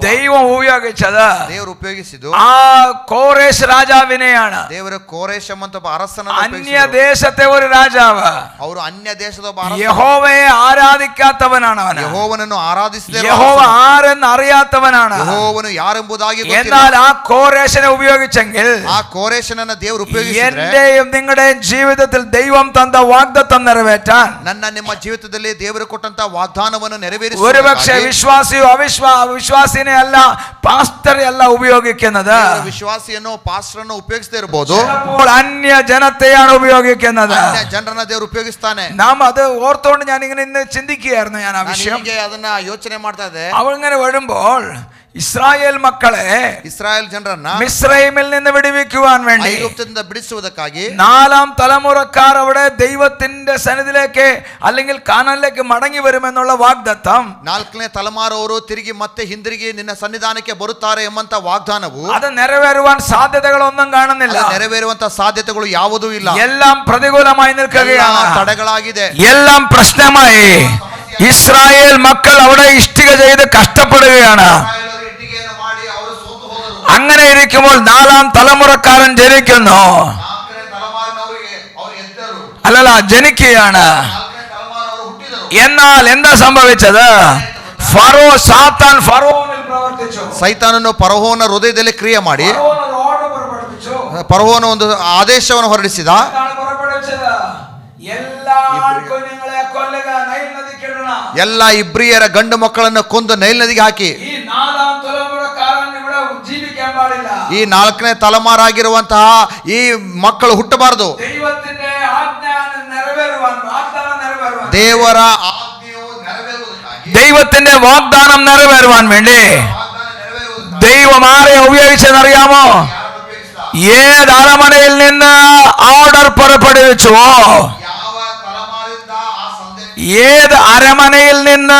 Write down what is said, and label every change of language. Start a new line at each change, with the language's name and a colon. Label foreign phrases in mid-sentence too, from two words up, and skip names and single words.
Malayalam: ദൈവം ഉപയോഗിച്ചത്,
Kannada: ದೇವರು ಉಪಯೋಗಿಸಿದ್ದು
Malayalam: ആ കോരേശ് രാജാവിനെയാണ്.
Kannada: ಕೋರೇಶಂ ಅಂತ ಒಬ್ಬ ಅರಸನನ್ನು
Malayalam: അന്യ ദേശത്തെ ഒരു രാജാവ്,
Kannada: ಅವರು ಅನ್ಯ ದೇಶದ ಒಬ್ಬ ಅರಸ,
Malayalam: യഹോവയെ ആരാധിക്കാത്തവനാണ് അവൻ.
Kannada: ಯೆಹೋವನನ್ನು ಆರಾಧಿಸದೆ
Malayalam: യഹോവ ആരെന്ന് അറിയാത്തവനാണ്.
Kannada: ಯೆಹೋವನು ಯಾರೆಂಬುದಾಗಿ ಗೊತ್ತಿಲ್ಲ.
Malayalam: എന്നാൽ ആ കോരേശനെ ഉപയോഗിച്ചെങ്കിൽ,
Kannada: ಆ ಕೋರೇಶನನ್ನು ದೇವರು ಉಪಯೋಗಿಸಿದ್ರೆ,
Malayalam: എന്റെയും നിങ്ങളുടെയും ജീവിതത്തിൽ ദൈവം തന്ന വാഗ്ദത്തം നിറവേറ്റാൻ,
Kannada: ನನ್ನ ನಿಮ್ಮ ಜೀವಿತದಲ್ಲಿ ದೇವರು ಕೊಟ್ಟಂತ ವಾಗ್ದಾನವನ್ನು ನೆರವೇರಿಸುವ,
Malayalam: ഒരുപക്ഷെ വിശ്വാസിയോ അവിശ്വാസിനെ അല്ല, പാസ്റ്ററെ അല്ല ഉപയോഗിക്കുന്നത്,
Kannada: ವಿಶ್ವಾಸಿಯನ್ನು ಪಾಸ್ಟರನ್ನು ಉಪಯೋಗಿಸದೇ ಇರಬಹುದು,
Malayalam: അന്യ ജനത്തെയാണ് ഉപയോഗിക്കുന്നത്.
Kannada: ಅನ್ಯ ಜನರನ್ನ ದೇವರು ಉಪಯೋಗಿಸ್ತಾನೆ.
Malayalam: നാം അത് ഓർത്തോണ്ട് ഞാൻ ഇങ്ങനെ ഇന്ന് ചിന്തിക്കുകയായിരുന്നു. ഞാൻ ആ വിഷയം
Kannada: ಅದನ್ನ ಯೋಚನೆ ಮಾಡ್ತಾ ಇದ್ದೆ.
Malayalam: അവങ്ങനെ വരുമ്പോൾ ഇസ്രായേൽ മക്കളെ,
Kannada: ಇಸ್ರಾಯೇಲ್ ಜನರನ್ನ
Malayalam: മിസ്രൈമിൽ നിന്ന് വിടുവിക്കുവാൻ വേണ്ടി
Kannada: ಐಗುಪ್ತದಿಂದ ಬಿಡಿಸುವುದಕ್ಕಾಗಿ
Malayalam: 4ാം തലമുറക്കാർ അവിടെ ദൈവത്തിന്റെ സന്നിധിയിലേക്ക് അല്ലെങ്കിൽ കാനാനിലേക്ക് മടങ്ങി വരുമെന്നുള്ള വാഗ്ദത്തം,
Kannada: 4ನೇ ತಲೆಮಾರವರು ತಿರುಗಿ ಮತ್ತೆ ಹಿಂದಿರುಗಿ ನಿನ್ನ ಸನ್ನಿಧಾನಕ್ಕೆ ಬರುತ್ತಾರೆ ಎಂಬಂತ ವಾಗ್ದಾನವು,
Malayalam: അത് നിറവേറുവാൻ സാധ്യതകളൊന്നും കാണുന്നില്ല.
Kannada: ನೆರವೇರುವಂತ ಸಾಧ್ಯತೆಗಳು ಯಾವುದೂ ಇಲ್ಲ.
Malayalam: എല്ലാം പ്രതികൂലമായി നിൽക്കുകയാണ്,
Kannada: ತಡೆಗಳಾಗಿದೆ,
Malayalam: എല്ലാം പ്രശ്നമായി. ഇസ്രായേൽ മക്കൾ അവിടെ ഇഷ്ടിക ചെയ്ത് കഷ്ടപ്പെടുകയാണ്. അങ്ങനെ ഇരിക്കുമ്പോൾ 4ാം തലമുറക്കാരൻ ജനിക്കുന്നു, അല്ലല്ല ജനിക്കുകയാണ്. എന്നാൽ എന്താ സംഭവിച്ചത്? ഫറവോനിൽ പ്രവർത്തിച്ചു.
Kannada: ಸೈತಾನನು ಫರೋಹನ ಹೃದಯದಲ್ಲಿ ಕ್ರಿಯೆ ಮಾಡಿ ಫರೋಹನ ಒಂದು ಆದೇಶವನ್ನು ಹೊರಡಿಸಿದ. ಎಲ್ಲ ಇಬ್ರಿಯರ ಗಂಡು ಮಕ್ಕಳನ್ನು ಕೊಂದು ನೈಲ್ ನದಿಗೆ ಹಾಕಿ, ಈ 4ನೇ ತಲೆಮಾರಾಗಿರುವಂತಹ ಈ ಮಕ್ಕಳು ಹುಟ್ಟಬಾರದು. ದೇವರ
Malayalam: ദൈവത്തിന്റെ വാഗ്ദാനം നിറവേറുവാൻ വേണ്ടി ദൈവം ആരെ ഉപയോഗിച്ചെന്നറിയാമോ? ഏത് അരമനയിൽ നിന്ന് ഓർഡർ പുറപ്പെടുവിച്ചുവോ,
Kannada: ಯಾವ ತಲೆಮಾರಿಂದ ಆ ಸಂದೇಶ,
Malayalam: ഏത് അരമനയിൽ നിന്ന്